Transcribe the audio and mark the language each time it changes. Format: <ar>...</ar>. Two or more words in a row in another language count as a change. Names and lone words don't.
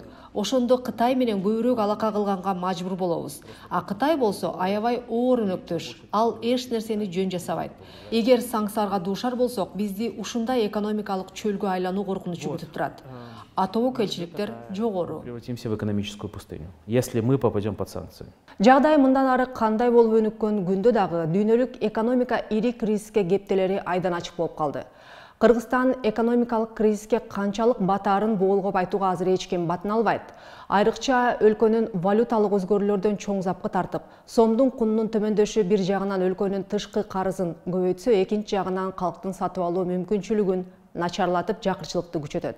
<ky>Ошондо Кытай менен көбүрөөк алака кылганга мажбур болобуз. А Кытай болсо аябай оор өнөктөш. Ал эч нерсени жөн жасабайт. Эгер санкцияларга дуушар болсок, бизди ушундай экономикалык чөлгө айлануу коркунучу күтүп турат. А тобокелчиликтер жогору.</ky> <ru>Превратимся в экономическую пустыню, если мы попадем под санкции.</ru> <ky>Жагдай мындан ары кандай болуп өнүккөн күндө дагы дүйнөлүк экономика ири кризиске кептелери айдан ачык болуп калды. Кыргызстан экономикалык кризиске канчалык батаарын боолгоп айтууга азыр эч ким батын албайт. Айрыкча өлкөнүн валюталык өзгөрүүлөрдөн чоң запкы тартып, сомдун кунунун төмөндөшү бир жагынан өлкөнүн тышкы карызын көбөйтсө, экинчи жагынан калктын сатып алуу мүмкүнчүлүгүн начарлатып жакырчылыкты күчөтөт.</ky>